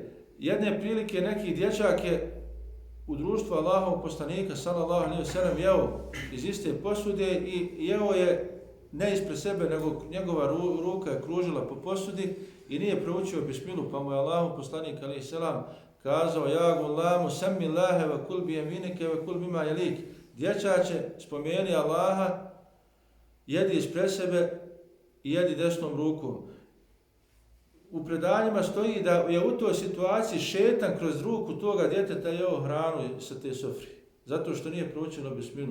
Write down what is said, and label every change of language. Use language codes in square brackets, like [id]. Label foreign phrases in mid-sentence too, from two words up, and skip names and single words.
[bs] Jedne prilike neki dječak je u društvu Allahovog poslanika [ar] صلى الله عليه وسلم [bs] jeo iz iste posude i jeo je ne ispred sebe, nego njegova ruka je kružila po posudi i nije proučio bismilu, pa mu je Allahov poslanik [ar] عليه السلام [bs] kazao: [ar] يا غلام سم الله وكل بيمينك وكل مما يليك. [bs] Dječače, spomeni Allaha, jedi ispred sebe i jedi desnom rukom. U predanjima stoji da je u toj situaciji šejtan kroz ruku toga djeteta jeo hranu sa te sofri, zato što nije proučilo bismilu.